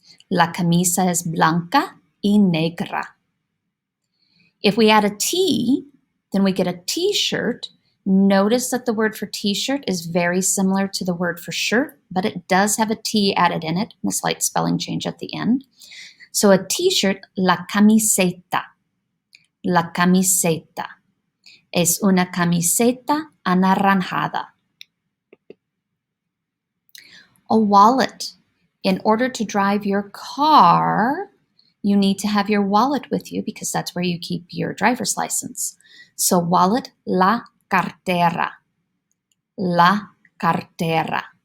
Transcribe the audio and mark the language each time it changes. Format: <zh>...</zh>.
<es>La camisa es blanca y negra.</es> <en>If we add a T, then we get a T-shirt. Notice that the word for T-shirt is very similar to the word for shirt, but it does have a T added in it, and a slight spelling change at the end. So a T-shirt,</en> <es>la camiseta. La camiseta. Es una camiseta anaranjada.</es> <en>A wallet. In order to drive your car, you need to have your wallet with you because that's where you keep your driver's license. So wallet,</en> <es>la cartera. La cartera.</es>